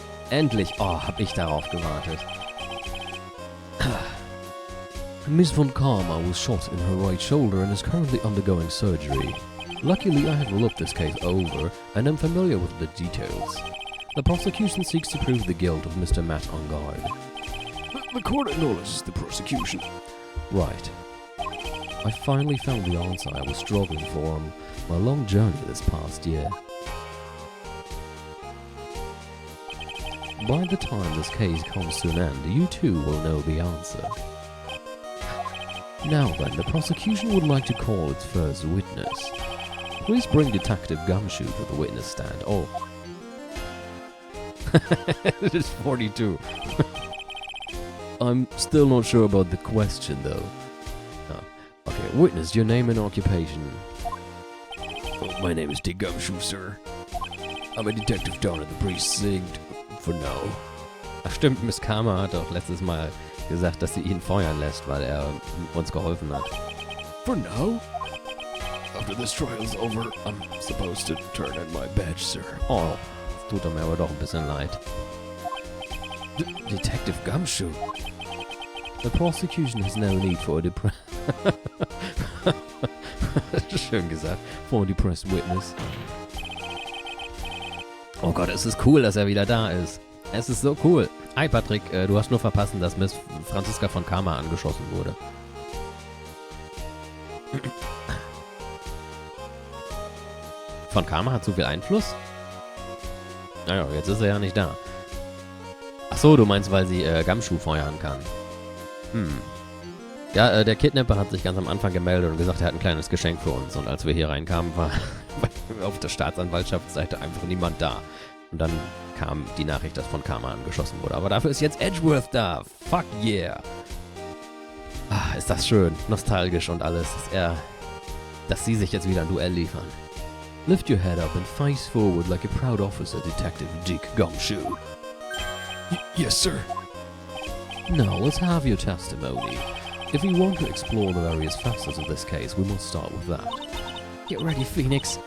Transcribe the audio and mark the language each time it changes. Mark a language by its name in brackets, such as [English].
[German] Endlich, oh, hab ich darauf gewartet. [English] Miss Von Karma was shot in her right shoulder and is currently undergoing surgery. Luckily, I have looked this case over and am familiar with the details. The prosecution seeks to prove the guilt of Mr. Matt on guard. The court acknowledges the prosecution. Right. I finally found the answer I was struggling for on my long journey this past year. By the time this case comes to an end, you too will know the answer. Now then, the prosecution would like to call its first witness. Please bring Detective Gumshoe to the witness stand. Oh. It is 42. I'm still not sure about the question, though. Oh. Okay, witness, your name and occupation. Oh, my name is Dick Gumshoe, sir. I'm a detective down at the precinct for now. [German] Ach stimmt, Miss Karma hat auch letztes Mal gesagt, dass sie ihn feuern lässt, weil er uns geholfen hat. [English] For now? After this trial's over, I'm supposed to turn in my badge, sir. [German] Oh, das tut mir aber doch ein bisschen leid. [English] Detective Gumshoe. The prosecution has no need for a [German] Schön gesagt. [English] For a depressed witness. [German] Oh Gott, es ist cool, dass er wieder da ist. Es ist so cool. Hi Patrick, du hast nur verpassen, dass Miss Franziska von Karma angeschossen wurde. Von Karma hat so viel Einfluss? Naja, jetzt ist er ja nicht da. Achso, du meinst, weil sie Gumshoe feuern kann. Ja, der Kidnapper hat sich ganz am Anfang gemeldet und gesagt, er hat ein kleines Geschenk für uns. Und als wir hier reinkamen, war auf der Staatsanwaltschaftsseite einfach niemand da. Und dann kam die Nachricht, dass von Karma angeschossen wurde. Aber dafür ist jetzt Edgeworth da. Fuck yeah. Ah, ist das schön. Nostalgisch und alles. Dass sie sich jetzt wieder ein Duell liefern. [English] Lift your head up and face forward like a proud officer, Detective Dick Gumshoe. Yes, sir. Now, let's have your testimony. If we want to explore the various facets of this case, we must start with that. Get ready, Phoenix.